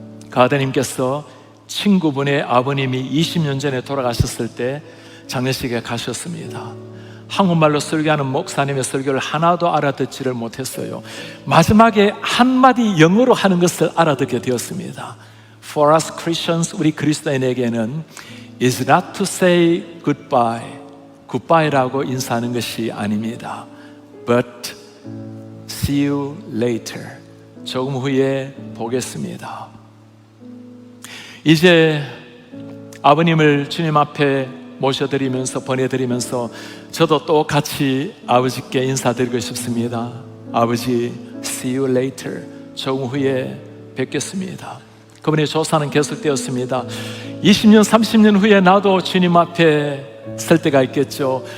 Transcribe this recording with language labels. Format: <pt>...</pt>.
<ko>그 아드님께서 친구분의 아버님이 20년 전에 돌아가셨을 때 장례식에 가셨습니다. 한국말로 설교하는 목사님의 설교를 하나도 알아듣지를 못했어요. 마지막에 한마디 영어로 하는 것을 알아듣게 되었습니다.</ko> <en>For us Christians,</en> <ko>우리 그리스도인에게는</ko> <en>is not to say goodbye,</en> <ko>goodbye라고 인사하는 것이 아닙니다.</ko> <en>But see you later,</en> <ko>조금 후에 보겠습니다. 이제 아버님을 주님 앞에 모셔드리면서 보내드리면서 저도 또 같이 아버지께 인사드리고 싶습니다. 아버지,</ko> <en>see you later,</en> <ko>조금 후에 뵙겠습니다. 그분의 조사는 계속되었습니다. 20년, 30년 후에 나도 주님 앞에 설 때가 있겠죠.</ko>